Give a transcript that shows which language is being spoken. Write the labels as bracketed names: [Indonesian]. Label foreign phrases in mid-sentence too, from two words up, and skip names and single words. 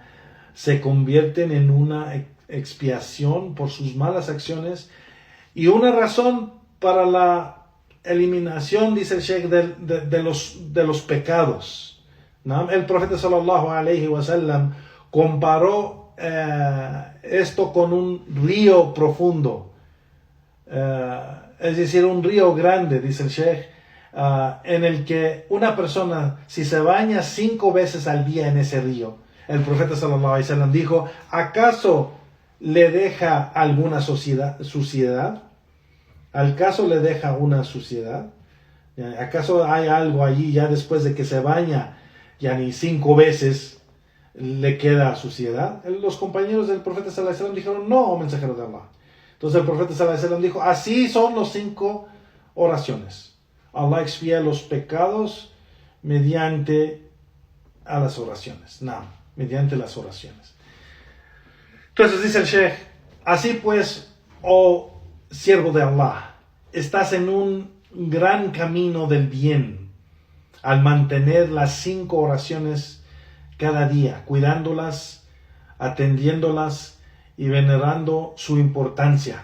[Spanish] Se convierten en una expiación por sus malas acciones Y una razón para la eliminación, dice el Sheikh, de los pecados, ¿no? El profeta [Arabic] صلى الله عليه وسلم [Spanish] comparó esto con un río profundo, es decir, un río grande, dice el Sheikh, en el que una persona, si se baña 5 veces al día en ese río, el profeta [Arabic] صلى الله عليه وسلم [Spanish] dijo, ¿acaso le deja alguna suciedad? ¿Acaso le deja una suciedad? ¿Acaso hay algo allí ya después de que se baña ya ni 5 veces le queda suciedad? Los compañeros del profeta [Arabic] صلى الله عليه وسلم [Spanish] dijeron, no, mensajero de Allah. Entonces el profeta [Arabic] صلى الله عليه وسلم [Spanish] dijo, así son los 5 oraciones. Allah expía los pecados mediante a las oraciones. No, mediante las oraciones. Entonces dice el Sheikh, así pues, oh siervo de Allah, estás en un gran camino del bien al mantener las 5 oraciones cada día, cuidándolas, atendiéndolas y venerando su importancia.